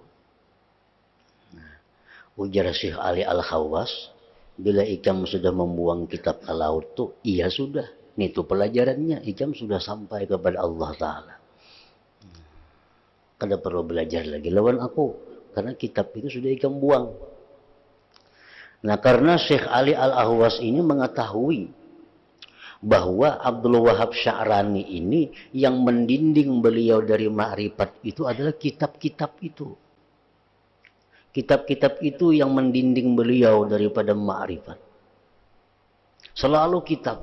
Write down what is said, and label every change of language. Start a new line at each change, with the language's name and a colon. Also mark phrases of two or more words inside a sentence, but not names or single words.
Banjar: Nah, ujar Syekh Ali Al-Khawwas, bila ikam sudah membuang kitab ke laut tuh, iya sudah. Itu pelajarannya, ikam sudah sampai kepada Allah Ta'ala. Kada perlu belajar lagi lawan aku, karena kitab itu sudah ikam buang.
Indonesian: Nah, karena Syekh Ali Al-Ahwas ini mengetahui bahwa Abdul Wahab Sya'rani ini yang mendinding beliau dari ma'rifat itu adalah kitab-kitab itu. Kitab-kitab itu yang mendinding beliau daripada ma'rifat. Selalu kitab.